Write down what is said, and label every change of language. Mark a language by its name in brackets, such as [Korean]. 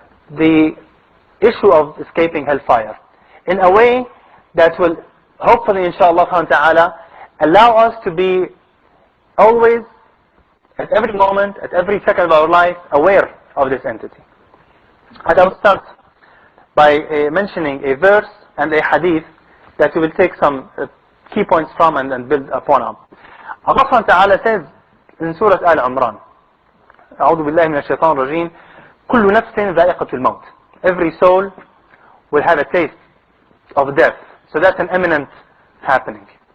[English] the issue of escaping hellfire in a way that will hopefully, inshallah ta'ala, allow us to be always, at every moment, at every second of our life, aware of this entity. And I'll start by mentioning a verse and a hadith that we will take some key points from and build upon them. Allah subhanahu wa ta'ala says in Surah Al-Imran, [Arabic] أعوذ بالله من الشيطان الرجيم, كل نفس ذائقة الموت. [English] Every soul will have a taste of death. So that's an imminent happening.